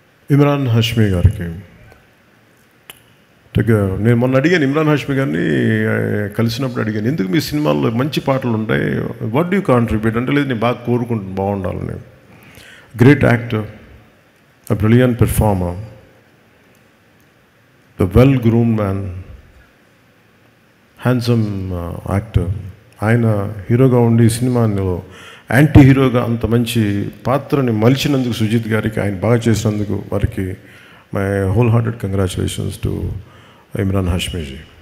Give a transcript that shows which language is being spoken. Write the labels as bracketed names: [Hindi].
[Telugu] ఇమ్రాన్ హాష్మీ గారికి నేను మొన్న అడిగాను, ఇమ్రాన్ హాష్మీ గారిని కలిసినప్పుడు అడిగాను, ఎందుకు మీ సినిమాల్లో మంచి పాటలు ఉంటాయి, [English] what do you contribute [Telugu] అంటే, లేదు నేను బాగా కోరుకుంటున్నాను బాగుండాలని. [English] Great actor, a brilliant performer, a well-groomed man, handsome actor. [Telugu] ఆయన హీరోగా ఉండి సినిమాలో యాంటీ హీరోగా అంత మంచి పాత్రని మలిచినందుకు సుజిత్ గారికి, ఆయన బాగా చేసినందుకు వారికి [English] my whole hearted congratulations to [Telugu] Imran హాష్మీజీ.